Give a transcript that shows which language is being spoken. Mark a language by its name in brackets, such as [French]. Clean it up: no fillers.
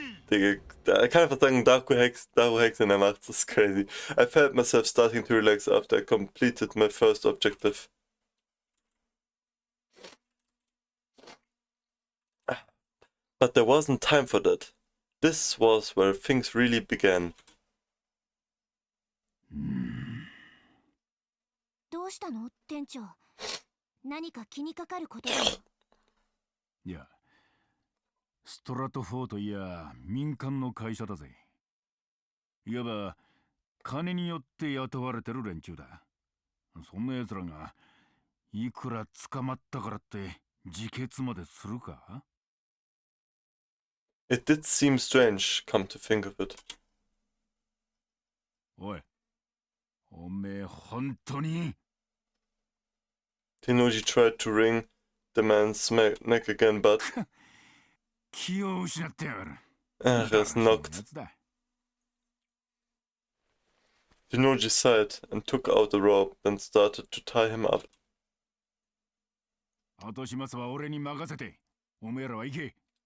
[German] Digga, er kann einfach sagen, Daru Hex und er macht's. Das ist crazy. [English] I felt myself starting to relax after I completed my first objective. But there wasn't time for that. This was where things really began. [Japanese] どうしたの店長。何か気にかかることでも。いや、ストラトフォーといや民間の会社だぜ。いわば金によって雇われてる連中だ。そんな奴らがいくら捕まったからって自決までするか？ [English] It did seem strange, come to think of it. [Japanese] おい、おめえ本当に [English] Tenoji tried to wring the man's neck again, but [Japanese] 気を失ってやがる。 [English] he was knocked. Tenoji sighed and took out a rope, then started to tie him up. [Japanese] 後始末は俺に任せて、おめえらは行け。